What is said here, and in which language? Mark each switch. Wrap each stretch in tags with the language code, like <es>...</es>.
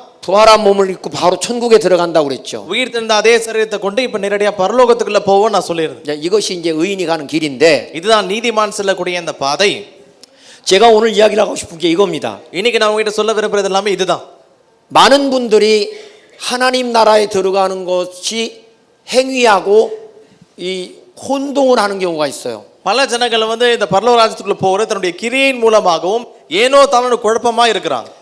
<ko>부활한 몸을 입고 바로 천국에 들어간다고 그랬죠.</ko> <ta>உயிர்த்தெழுந்த அதே சரீரத்தை கொண்டு இப்ப நேரடியா பரலோகத்துக்குள்ள போவோம் நான் சொல்லியிருந்தேன்.</ta> <ko>자, 이것이 이제 의인이 가는 길인데</ko> <ta>இதுதான் நீதிமான் செல்லக்கூடிய இந்த பாதை.</ta> <ko>제가 오늘 이야기를 하고 싶은 게 이겁니다.</ko> <ta>இன்னைக்கு நான் உங்ககிட்ட சொல்ல விரும்புறது எல்லாமே இதுதான்.</ta> <ko>많은 분들이 하나님 나라에 들어가는 것이 행위하고 이 혼동을 하는 경우가 있어요.</ko> <ta>பல ஜனங்கள் வந்து இந்த பரலோக ராஜ்யத்துக்குள்ள போறது தன்னுடைய கிரியையின் மூலமாகவும் ஏனோ தானோ குழப்பமா இருக்கிறாங்க.</ta>